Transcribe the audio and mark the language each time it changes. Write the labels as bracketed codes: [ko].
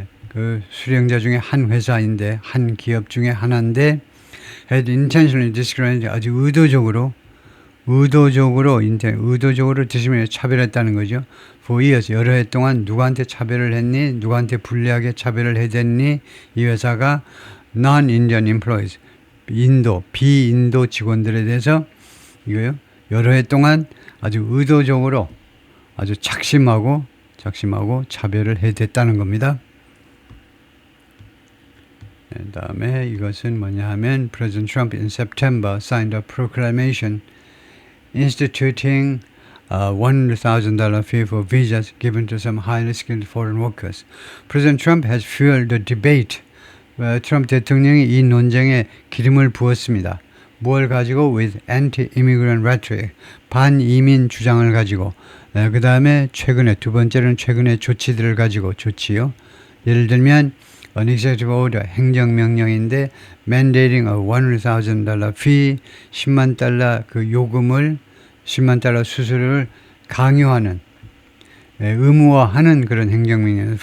[ko] 그 수령자 중에 한 회사인데, 한 기업 중에 하나인데, [en] had intentionally discriminated, [ko] 아주 의도적으로 디스크리미네이트, 차별했다는 거죠. [en] For years, [ko] 여러 해 동안 누구한테 차별을 했니? 누구한테 불리하게 차별을 해댔니? 이 회사가 [en] non-Indian employees, [ko] 비인도 직원들에 대해서 이거요. 여러 해 동안 아주 의도적으로, 아주 작심하고 차별을 해댔다는 겁니다. 다음에 이것은 뭐냐 하면 [en] President Trump in September signed a proclamation instituting a $100,000 fee for visas given to some highly skilled foreign workers. President Trump has fueled the debate. [ko] 트럼프 대통령이 이 논쟁에 기름을 부었습니다. 뭘 가지고? [en] With anti-immigrant rhetoric, [ko] 반이민 주장을 가지고. 그 다음에 두 번째는 최근의 조치들을 가지고, 조치요. 예를 들면 [en] An executive order, [ko] 행정명령인데 [en] mandating a $100,000 fee, [ko] 10만 달러 그 요금을, 10만 달러 수수료를 강요하는, 의무화하는 그런 행정명령.